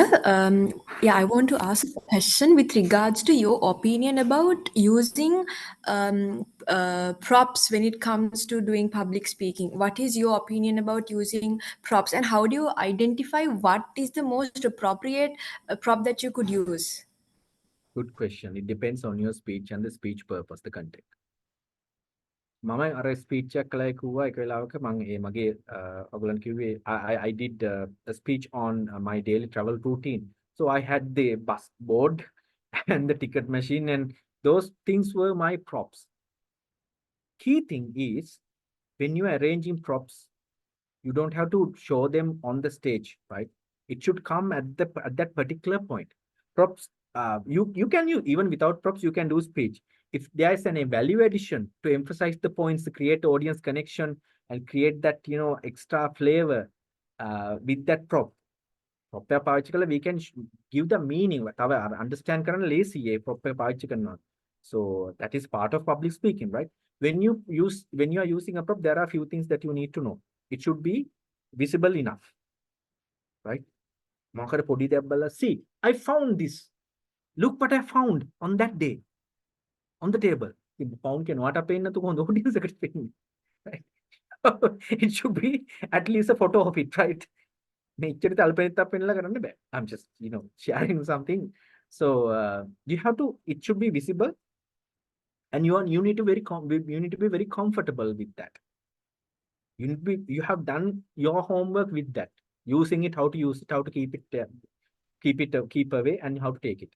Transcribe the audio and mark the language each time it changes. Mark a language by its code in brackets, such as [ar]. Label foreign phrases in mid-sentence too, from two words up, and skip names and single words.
[en] Yeah, I want to ask a question with regards to your opinion about using props when it comes to doing public speaking. What is your opinion about using props, and how do you identify what is the most appropriate prop that you could use? Good question. It depends on your speech and the speech purpose, the content. [si] මම අර ස්පීච් එකක් කළා කිව්වා එක වෙලාවක මම ඒ මගේ ඔයගලන් කිව්වේ [en] I did a speech on my daily travel routine. So I had the bus board and the ticket machine, and those things were my props. Key thing is, when you are arranging props, you don't have to show them on the stage, right? It should come at that particular point. Props, you can use, even without props, you can do speech. If there is an value addition to emphasize the points, to create audience connection and create that, you know, extra flavor with that prop. Prop [si] එක පාවිච්චි කරලා [en] we can give the meaning. [si] තව understand කරන්න ලේසි ඒ prop එක පාවිච්චි කරනවා. [en] So that is part of public speaking, right? When you are using a prop, there are a few things that you need to know. It should be visible enough, right? [si] මොකද පොඩි දෙයක් බලලා, [en] see, I found this. Look what I found on that day on the table. [si] Found කෙනාට පේන්නේ නැතු කොහොමද audience එකට පේන්නේ, [en] right? It should be at least a photo of it, right? [si] මෙච්චර තල්පෙන්නක් පෙන්නලා කරන්න බෑ. [en] I'm just, you know, sharing something. So you have to, it should be visible, and you need to be very comfortable with that. You have done your homework with that, using it, how to use it, how to keep away, and how to take it.